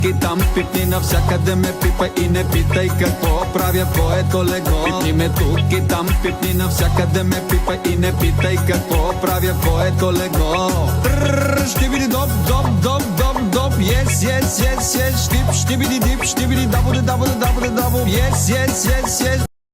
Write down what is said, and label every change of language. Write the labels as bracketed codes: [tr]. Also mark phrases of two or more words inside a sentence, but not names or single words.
[bg] И там пипни, навсякъде ме пипа и не питай какво правя, твоето легло. Пипни ме тук и там пипни, навсякъде ме пипа и не питай какво правя, твоето легло. Ще биди доп, доп, доп, доп, доп, [en] yes, yes, yes, yes, [bg] штип, ще биди дип, ще биди дабо, дабо, дабо, дабо, [en] yes, yes, yes, yes.